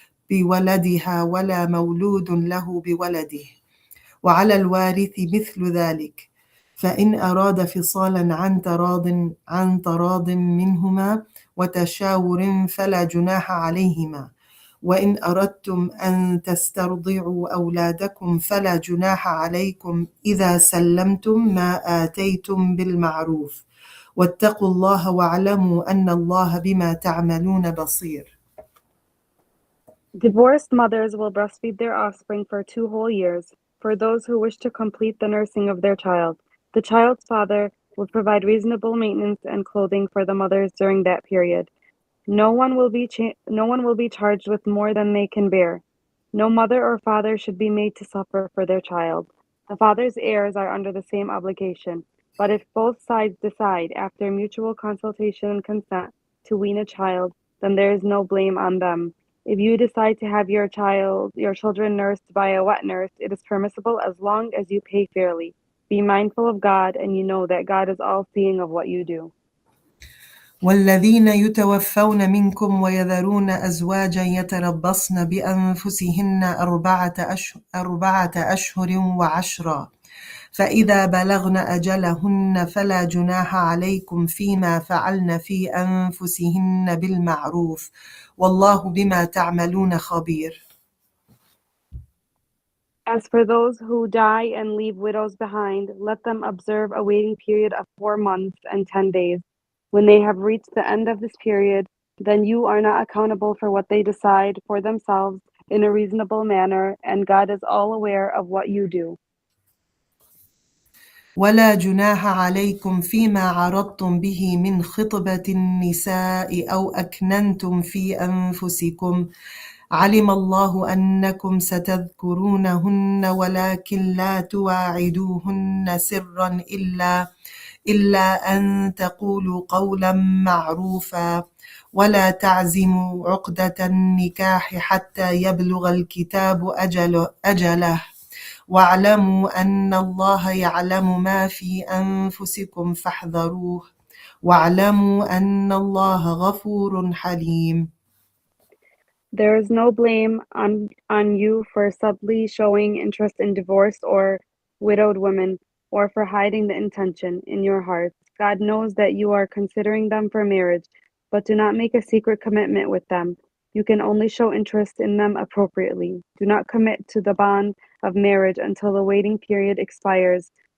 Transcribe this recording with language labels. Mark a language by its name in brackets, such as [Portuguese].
[Arabic] بولدها ولا مولود له بولده وعلى الوارث مثل ذلك فإن أراد فصالا عن تراض منهما وتشاور فلا جناح عليهما وإن أردتم أن تسترضعوا أولادكم فلا جناح عليكم إذا سلمتم ما آتيتم بالمعروف واتقوا الله واعلموا أن الله بما تعملون بصير. [English] Divorced mothers will breastfeed their offspring for 2 whole years. For those who wish to complete the nursing of their child, the child's father will provide reasonable maintenance and clothing for the mothers during that period. No one will be charged with more than they can bear. No mother or father should be made to suffer for their child. The father's heirs are under the same obligation. But if both sides decide, after mutual consultation and consent, to wean a child, then there is no blame on them. If you decide to have your children nursed by a wet nurse, it is permissible as long as you pay fairly. Be mindful of God, and you know that God is all-seeing of what you do. [Arabic] والذين يتوفون منكم ويذرون أزواجا يتربصن بأنفسهن أربعة أشهر وعشرا فإذا بلغن أجلهن فلا جناح عليكم فيما فعلن في أنفسهن بالمعروف والله بما تعملون خبير. [English] As for those who die and leave widows behind, let them observe a waiting period of 4 months and 10 days. When they have reached the end of this period, then you are not accountable for what they decide for themselves in a reasonable manner, and God is all aware of what you do. [Arabic] ولا جناح عليكم فيما عرضتم به من خطبة النساء أو أكننتم في أنفسكم علم الله أنكم ستذكرونهن ولكن لا تواعدوهن سرا إلا أن تقولوا قولا معروفا ولا تعزموا عقدة النكاح حتى يبلغ الكتاب أجله واعلموا أن الله يعلم ما في أنفسكم فاحذروه واعلموا أن الله غفور حليم. [English] There is no blame on you for subtly showing interest in divorced or widowed women, or for hiding the intention in your hearts. God knows that you are considering them for marriage, but do not make a secret commitment with them. You can only show interest in them appropriately. Do not commit to the bond of marriage until the waiting period expires.